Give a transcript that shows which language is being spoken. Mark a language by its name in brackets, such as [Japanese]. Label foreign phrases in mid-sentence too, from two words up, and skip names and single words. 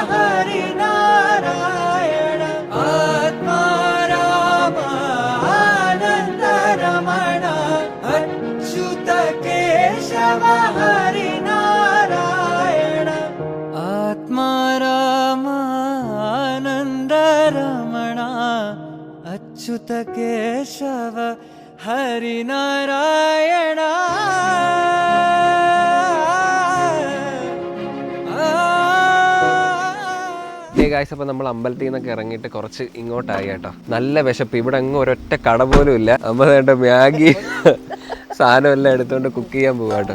[Sanskrit] हरिनारायण आत्मा रामानन्दरमण अच्युत केशव हरिनारायण आत्मा रामानन्दरमण अच्युत केशव ഹരിനാരായണ. [Malayalam] ഗായ്സ്, അപ്പൊ നമ്മൾ അമ്പലത്തിൽ നിന്നൊക്കെ ഇറങ്ങിയിട്ട് കുറച്ച് ഇങ്ങോട്ടായി കേട്ടോ. നല്ല വിശപ്പ്. ഇവിടെ അങ്ങ് ഒരൊറ്റ കട പോലും ഇല്ല. അമ്മ വേണ്ട മാഗി സാധനം എല്ലാം എടുത്തോണ്ട് കുക്ക് ചെയ്യാൻ പോവാ കേട്ടോ.